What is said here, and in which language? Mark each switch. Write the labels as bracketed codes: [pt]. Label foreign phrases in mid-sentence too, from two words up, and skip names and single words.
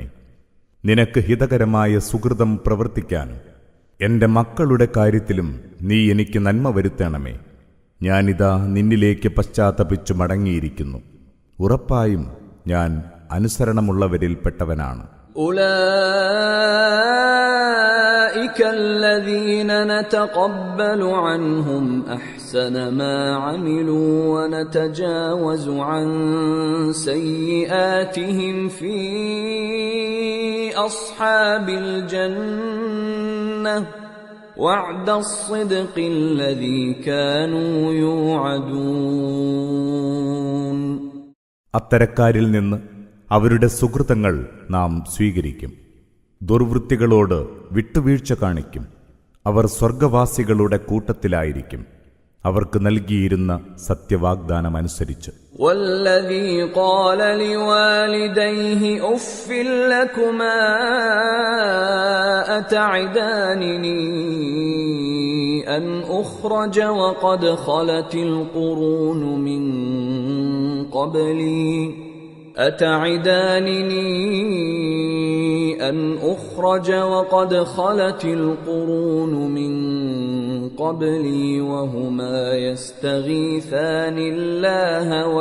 [ml] നിനക്ക് ഹിതകരമായ സുഹൃതം പ്രവർത്തിക്കാനും എൻ്റെ മക്കളുടെ കാര്യത്തിലും നീ എനിക്ക് നന്മ വരുത്തണമേ. ഞാനിതാ നിന്നിലേക്ക് പശ്ചാത്തപിച്ചു മടങ്ങിയിരിക്കുന്നു. ഉറപ്പായും ഞാൻ അനുസരണമുള്ളവരിൽ പെട്ടവനാണ്. [ar] أولئك الذين نتقبل عنهم أحسن ما عملوا ونتجاوز عن سيئاتهم في أصحاب الجنة وعد الصدق الذي كانوا يوعدون. [ml] അത്തരക്കാരിൽ നിന്ന് അവരുടെ സുഹൃതങ്ങൾ നാം സ്വീകരിക്കും. ദുർവൃത്തികളോട് വിട്ടുവീഴ്ച കാണിക്കും. അവർ സ്വർഗവാസികളുടെ കൂട്ടത്തിലായിരിക്കും, അവർക്ക് നൽകിയിരുന്ന സത്യവാഗ്ദാനമനുസരിച്ച്. [ar] والذي قال لوالديه أف لكما أتعدانني أن أخرج وقد خلت القرون من قبلي أتعدانني أن أخرج وقد خلت القرون من قبلي وهما يستغيثان الله